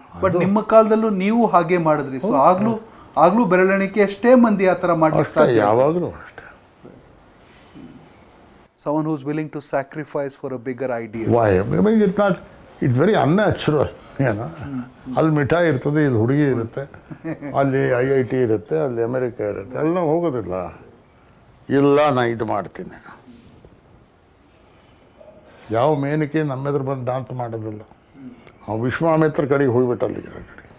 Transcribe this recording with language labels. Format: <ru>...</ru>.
<kn>But ನಿಮ್ಮ ಕಾಲದಲ್ಲೂ ನೀವು ಹಾಗೆ ಮಾಡಿದ್ರಿ, ಸೊ ಆಗ್ಲೂ ಬೆರಳೆಣಿಕೆ ಅಷ್ಟೇ ಮಂದಿ ಆ ಥರ ಮಾಡ್ಲಿಕ್ಕೆ ಸಾಧ್ಯ? ಯಾವಾಗಲೂ ಅಷ್ಟೇ.</kn> <en>Someone who's willing to sacrifice for a bigger idea. Why? I mean, it's very unnatural.</en> <kn>ಅಲ್ಲಿ ಮಿಠಾಯಿ ಇರ್ತದೆ, ಇಲ್ಲಿ ಹುಡುಗಿ ಇರುತ್ತೆ, ಅಲ್ಲಿ IIT ಇರುತ್ತೆ, ಅಲ್ಲಿ ಅಮೆರಿಕ ಇರುತ್ತೆ, ಅಲ್ಲಿ ನಾವು ಹೋಗೋದಿಲ್ಲ. ಇಲ್ಲ, ನಾ ಇದು ಮಾಡ್ತೀನಿ. ಯಾವ ಮೇನಕ್ಕೆ ನಮ್ಮ ಎದುರು ಬಂದು ಡಾನ್ಸ್ ಮಾಡೋದಿಲ್ಲ. ವಿಶ್ವಾಮಿತ್ರ ಕಡೆಗೆ ಹೋಗ್ಬಿಟ್ಟು ಅಲ್ಲಿಗೆ ಕಡೆ.</kn>